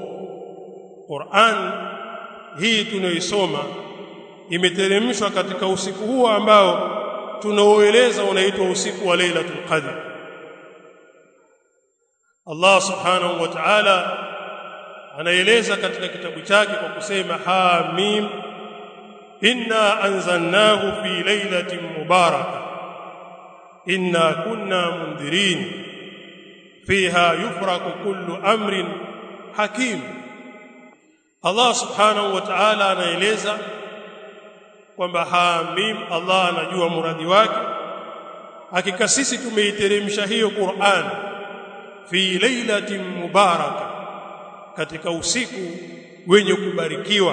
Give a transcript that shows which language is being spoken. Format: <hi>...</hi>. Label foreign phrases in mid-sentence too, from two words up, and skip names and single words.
<sw>Qur'an hii tunaisoma imeteremshwa katika usiku huo ambao tunaoeleza unaitwa usiku wa Lailatul Qadr.</sw> <ar>الله سبحانه وتعالى</ar> <sw>anaeleza katika kitabu chake kwa kusema</sw> <ar>حم إنا أنزلناه في ليلة مباركة إنا كنا منذرين فيها يفرق كل أمر حكيم. الله سبحانه وتعالى</ar> <sw>anaeleza kwamba Hamim, Allah anajua muradi wake. Hakika sisi tumeiteremsha hiyo Qur'an</sw> <ar>في ليلة مباركة,</ar> <sw>katika usiku wenye kubarikiwa.</sw>